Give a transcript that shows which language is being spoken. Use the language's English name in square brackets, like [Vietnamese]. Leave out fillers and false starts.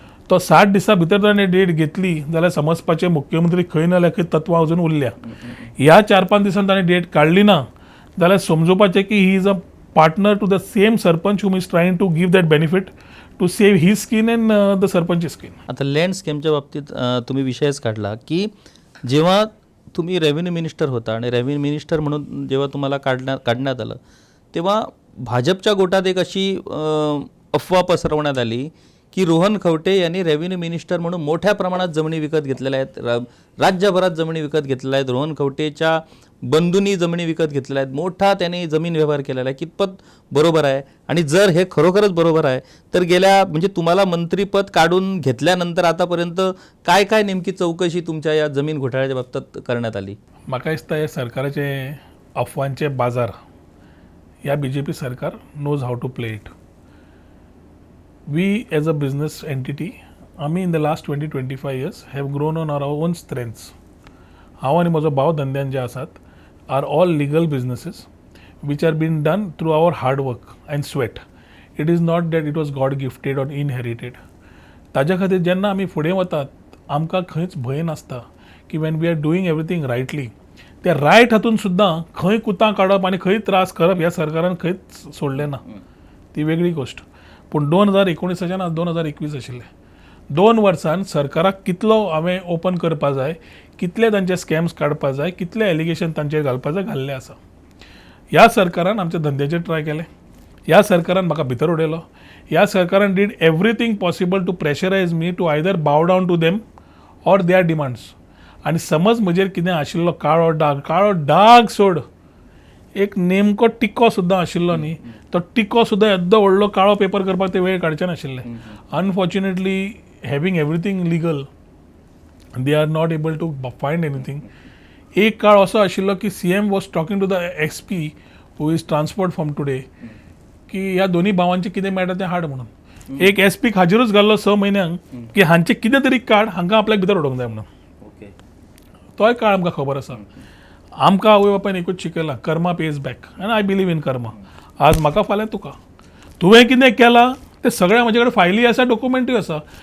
[Goan Konkani] तो 60 दिसां भितर ताणें डेट घेतली जाल्यार समजपाचें मुख्यमंत्री खंय ना जाल्यार खंय तत्वां अजून उरल्या. ह्या 4-5 दिसान ताणें डेट काडली ना जाल्यार समजोवपाचें की [English] He is a partner to the same sarpanch whom is trying to give that benefit to save his skin and the sarpanch skin. [Marathi] आता लँड स्कॅमच्या बाबतीत तुम्ही विषयच काढला की जेव्हा तुम्ही रेव्हेन्यू मिनिस्टर होता आणि रेव्हेन्यू मिनिस्टर म्हणून जेव्हा तुम्हाला काढण्यात आलं तेव्हा भाजपच्या गोटात एक अशी अफवा पसरवण्यात आली की रोहन खवटे यांनी रेव्हेन्यू मिनिस्टर म्हणून मोठ्या प्रमाणात जमिनी विकत घेतलेल्या आहेत, राज्यभरात जमिनी विकत घेतलेल्या आहेत, रोहन खवटेच्या बंधूंनी जमिनी विकत घेतलेल्या आहेत, मोठा त्यांनी जमीन व्यवहार केलेला आहे. कितपत बरोबर आहे? आणि जर हे खरोखरच बरोबर आहे तर गेल्या म्हणजे तुम्हाला मंत्रीपद काढून घेतल्यानंतर आतापर्यंत काय काय नेमकी चौकशी तुमच्या या जमीन घोटाळ्याच्या बाबतीत करण्यात आली? [Goan Konkani] म्हाका दिसता हे सरकाराचे अफवांचे बाजार या BJP सरकार [English] Knows how to play it. We as a business entity, आम्ही in the last 20-25 years have grown on our own strengths. [Goan Konkani] हांव आनी म्हजो भाव धंद्यान जे आसात [English] are all legal businesses which are being done through our hard work and sweat. It is not that it was God gifted or inherited. [Goan Konkani] ताज्या खातीर जेन्ना आमी फुडें वतात आमकां खंयच भंय नासता की [English] when we are doing everything rightly, [Goan Konkani] ते रायट हातून सुद्दां खंय कुतां काडप आनी खंय त्रास करप ह्या सरकारान खंयच सोडलें ना. ती वेगळी गोश्ट. पूण 2019च्यान आज 2021 आशिल्लें. 2 वर्सान सरकाराक कितलो हांवें ओपन करपा जाय, कितले तांचे स्कॅम्स काडपा जाय, कितले एलिगेशन तांचेर घालपा जाय घाल्ले आसा. ह्या सरकारान आमच्या धंद्याचेर ट्राय केलें. ह्या सरकारान म्हाका भितर उडयलो. ह्या सरकारान [English] Did everything possible to pressurise me to either bow down to them or their demands. [Goan Konkani] आनी समज म्हजेर कितें आशिल्लो काळो डाग सोड, एक नेमको टिको सुद्दां आशिल्लो न्ही, तो टिको सुद्दां येद्दो व्हडलो काळो पेपर करपाक ते वेळ काडचे नाशिल्ले. [English] Unfortunately having everything legal they are not able to find anything. [Goan Konkani] एक काळ असो आशिल्लो की CM [English] was talking to the SP who is transport from today [Goan Konkani] की ह्या दोन्ही भावांचे कितें मेळटा तें हाड म्हणून. एक SPक हाजेरूच घाल्लो 6 म्हयन्यांक की हांचे कितें तरी काड हांकां आपल्याक भितर उडोवंक जाय म्हणून. तोय काळ आमकां खबर आसा. आमकां आवय बापायन एकूच शिकयलां, [English] Karma pays back, आनी I believe in karma. [Goan Konkani] आज म्हाका फाल्यां तुका तुवें कितें केलां ते सगळें म्हजे कडेन फायली आसा, डॉक्युमेंटूय आसा.